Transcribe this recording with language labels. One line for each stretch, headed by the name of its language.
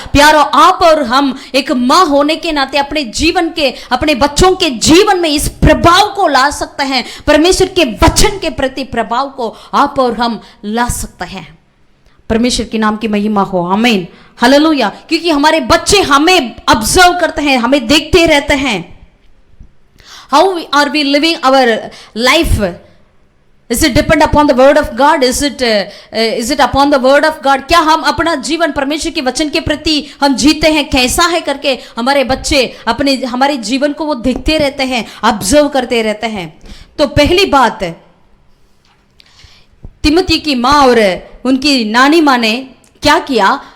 Hindi: प्यारो, आप और हम एक माँ होने के नाते अपने जीवन के, अपने बच्चों के जीवन में इस प्रभाव को ला सकते हैं। परमेश्वर के वचन के प्रति प्रभाव को आप और हम ला सकते हैं। परमेश्वर के नाम की महिमा हो, आमीन, हालेलुया। क्योंकि हमारे बच्चे हमें ऑब्जर्व करते हैं, हमें देखते रहते हैं।
English: How are we living our life? Is it depend upon the word of God? Is it upon the word of God?
Hindi: क्या हम अपना जीवन परमेश्वर के वचन के प्रति हम जीते हैं, कैसा है करके हमारे बच्चे हमारे जीवन को वो देखते रहते हैं, ऑब्जर्व करते रहते हैं। तो पहली बात, तिमोथी की माँ और उनकी नानी माँ ने क्या किया?